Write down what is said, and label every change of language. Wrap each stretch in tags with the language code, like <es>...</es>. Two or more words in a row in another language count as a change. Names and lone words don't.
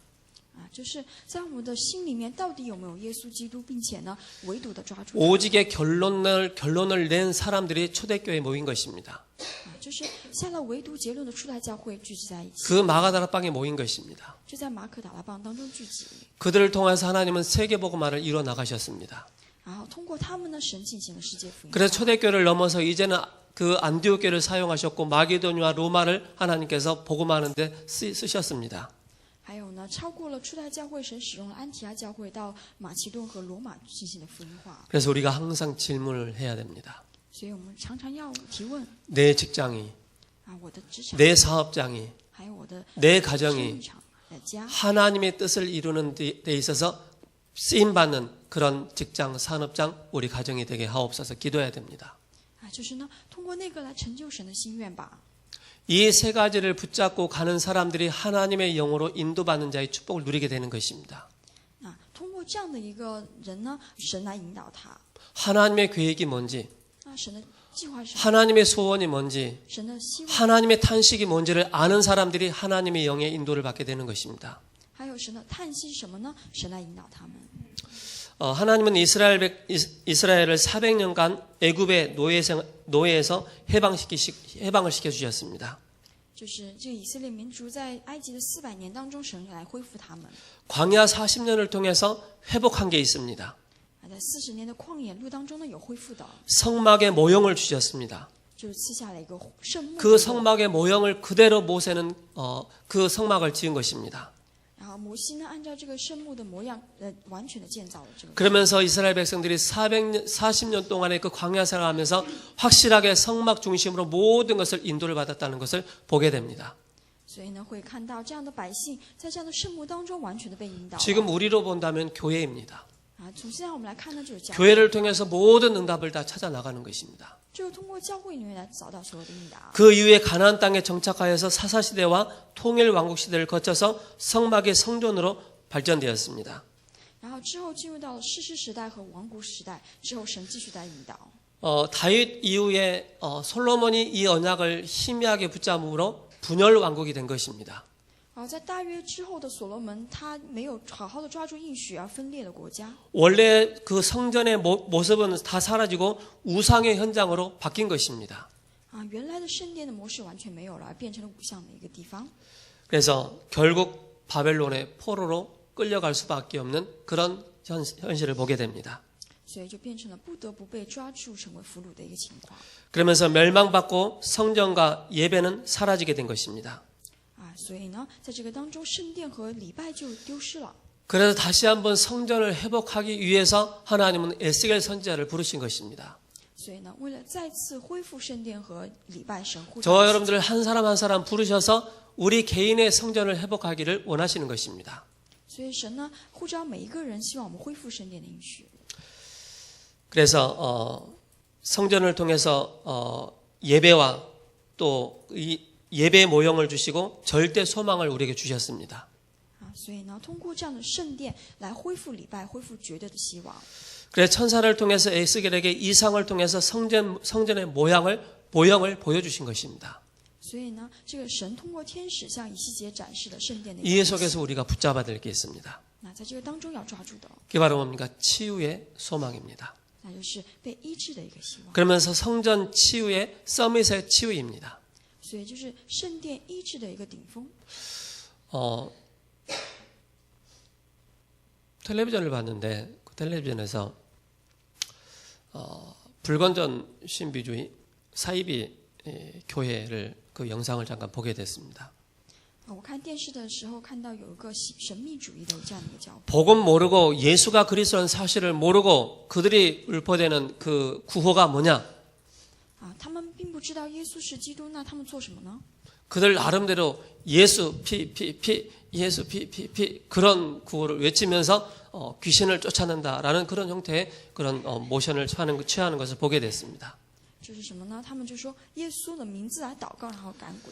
<zh>就是在我们的心里面到底有没有耶稣基督，并且呢，唯独的抓住。</zh> <ko>오직의 결론을 낸 사람들이 초대교회에 모인 것입니다.</ko> <zh>就是下了唯独结论的初代教会聚集在一起。</zh> <ko>그 마가다락방에 모인 것입니다.</ko> <zh>就在马可达拉邦当中聚集。</zh> <ko>그들을 통해서 하나님은 세계복음화를 이루어 나가셨습니다.</ko> <zh>然后通过他们呢，神进行了世界福音。</zh> <ko>그래서 초대교회를 넘어서 이제는 그 안디옥 교회를 사용하셨고 마게도니와 로마를 하나님께서 복음하는 데 쓰셨습니다.</ko> <zh>还有呢，超过了初代教会，神使用了安提阿教会到马其顿和罗马进行的福音化。</zh> <ko>그래서 우리가 항상 질문을 해야 됩니다.</ko> <zh>所以我们常常要提问</zh> <ko>내 직장이,</ko> <zh>我的职场，</zh> <ko>내 사업장이,</ko> <zh>还有我的</zh> <ko>내</ko> <zh>生</zh> <ko>가정이</ko> <zh>意场、家，</zh> <ko>하나님의 뜻을 이루는 데 있어서 쓰임받는 그런 직장, 산업장, 우리 가정이 되게 하옵소서 기도해야 됩니다.</ko> <zh>就是呢，通过那个来成就神的心愿吧。</zh> <ko>이 세 가지를 붙잡고 가는 사람들이 하나님의 영으로 인도받는 자의 축복을 누리게 되는 것입니다.</ko> <zh>通过这样的一个人呢，神来引导他。</zh> <ko>하나님의 계획이 뭔지,</ko> <zh>神的计划是什么？</zh> <ko>하나님의 소원이 뭔지,</ko> <zh>神的希望，</zh> <ko>하나님의 탄식이 뭔지를 아는 사람들이 하나님의 영의 인도를 받게 되는 것입니다.</ko> <zh>还有神的叹息是什么呢？神来引导他们。</zh> <ko>하나님은 이스라엘을 400년간 애굽의 노예에서 해방을 시켜주셨습니다.</ko> <zh>就是这个以色列民族在埃及的400年当中，神来恢复他们。</zh> <ko>광야 40년을 통해서 회복한 게 있습니다.</ko> <zh>在40年的旷野路当中呢，有恢复的，</zh> <ko>성막의 모형을 주셨습니다.</ko> <zh>就是赐下了一个圣幕。</zh> <ko>그 성막의 모형을 그대로 모세는 그 성막을 지은 것입니다.</ko> <zh>然后摩西呢，按照这个圣幕的模样，完全的建造了这个。</zh> <ko>그러면서 이스라엘 백성들이 40년 동안의 그 광야 생활하면서 확실하게 성막 중심으로 모든 것을 인도를 받았다는 것을 보게 됩니다.</ko> <zh>所以呢，会看到这样的百姓在这样的圣幕当中完全的被引导。</zh> <ko>지금 우리로 본다면 교회입니다.</ko> <zh>从现在我们来看呢，就是教会，</zh> <ko>교회를 통해서 모든 응답을 다 찾아 나가는 것입니다.</ko> <zh>就是通过教会里面来找到所有的应答。</zh> <ko>그 이후에 가나안 땅에 정착하여서 사사시대와 통일 왕국 시대를 거쳐서 성막의 성전으로 발전되었습니다.</ko> <zh>然后之后进入到了士师时代和王国时代，之后神继续在引导。</zh> <ko>다윗 이후에 솔로몬이 이 언약을 희미하게 붙잡음으로 분열 왕국이 된 것입니다.</ko> <zh>在大约之后的所罗门，他没有好好的抓住应许而分裂了国家。</zh> <ko>원래 그 성전의 모습은 다 사라지고 우상의 현장으로 바뀐 것입니다.</ko> <zh>原来的圣殿的模式完全没有了，而变成了偶像的一个地方。</zh> <ko>그래서 결국 바벨론의 포로로 끌려갈 수밖에 없는 그런 현실을 보게 됩니다.</ko> <zh>所以就变成了不得不被抓住成为俘虏的一个情况。</zh> <ko>그러면서 멸망받고 성전과 예배는 사라지게 된 것입니다.</ko> <zh>所以呢，在这个当中，圣殿和礼拜就丢失了。</zh> <ko>그래서 다시 한번 성전을 회복하기 위해서 하나님은 에스겔 선지자를 부르신 것입니다.</ko> <zh>所以呢，为了再次恢复圣殿和礼拜，神呼召</zh> <ko>저와 여러분들 한 사람 한 사람 부르셔서 우리 개인의 성전을 회복하기를 원하시는 것입니다.</ko> <zh>所以神呢，呼召每一个人，希望我们恢复圣殿的应许。</zh> <ko>그래서 성전을 통해서 예배와 또 이 예배 모형을 주시고 절대 소망을 우리에게 주셨습니다.</ko> <zh>所以呢，通过这样的圣殿来恢复礼拜，恢复绝对的希望。</zh> <ko>그래서 천사를 통해서 에스겔에게 이상을 통해서 성전의 모형을 보여주신 것입니다.</ko> <zh>所以呢，这个神通过天使向以西结展示了圣殿的</zh> <ko>이 속에서 우리가 붙잡아야 될 게 있습니다.</ko> <zh>那在这个当中要抓住的，</zh> <ko>그게 바로 뭡니까? 치유의 소망입니다.</ko> <zh>那就是被医治的一个希望。</zh> <ko>그러면서 성전 치유의 서밋의 치유입니다.</ko> <zh>所以就是圣殿医治的一个顶峰。</zh> <ko>텔레비전을 봤는데 그 텔레비전에서 불건전 신비주의 사이비 교회를 그 영상을 잠깐 보게 됐습니다.</ko> <zh>我看电视的时候看到有一个神秘主义的这样的一个教会，</zh> <ko>복음 모르고 예수가 그리스도라는 사실을 모르고 그들이 읊어대는 그 구호가 뭐냐?</ko> <zh>他们并不知道耶稣是基督，那他们做什么呢？</zh> <ko>그들 나름대로 예수 예수 그런 구호를 외치면서 귀신을 쫓아낸다라는 그런 형태의 그런 모션을 취하는 것을 보게 됐습니다.</ko> <zh>就是什么呢？他们就说耶稣的名字来祷告，然后赶鬼，</zh>